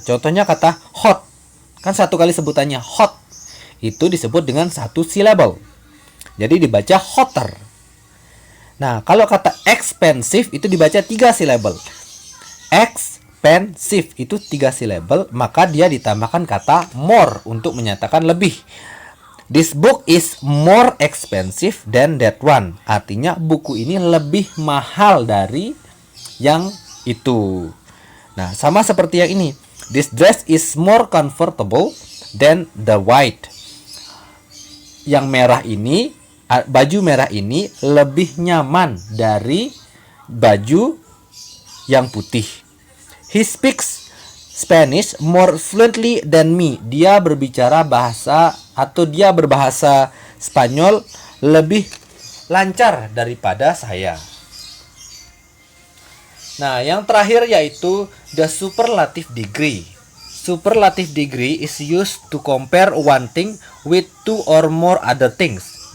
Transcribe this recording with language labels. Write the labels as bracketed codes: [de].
[id] Contohnya kata hot. Kan satu kali sebutannya hot. Itu disebut dengan satu syllable. Jadi dibaca hotter. Nah, kalau kata expensive itu dibaca 3 syllable. Expensive itu 3 syllable, maka dia ditambahkan kata more untuk menyatakan lebih. [en] This book is more expensive than that one. [id] Artinya buku ini lebih mahal dari yang itu. Nah, sama seperti yang ini. [en] This dress is more comfortable than the white. [id] Yang merah ini, baju merah ini lebih nyaman dari baju yang putih. [en] He speaks Spanish more fluently than me. [id] Dia berbahasa Spanyol lebih lancar daripada saya. Nah, yang terakhir yaitu the superlative degree. [en] Superlative degree is used to compare one thing with two or more other things.